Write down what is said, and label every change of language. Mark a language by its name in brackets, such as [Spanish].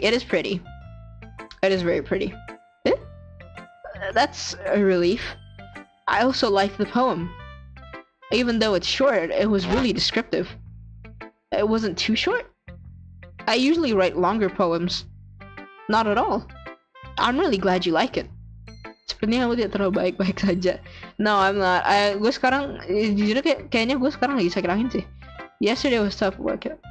[English] It is pretty. It is very pretty. Eh? That's a relief. I also liked the poem. Even though it's short, it was really descriptive. It wasn't too short. I usually write longer poems. Not at all. I'm really glad you like it. [Indonesian] Sepertinya kamu tidak terlalu baik-baik saja. [English] No, I'm not. [Indonesian] Gue sekarang, jujur kayaknya gue sekarang lagi sakit angin sih. [English] Yesterday was tough work.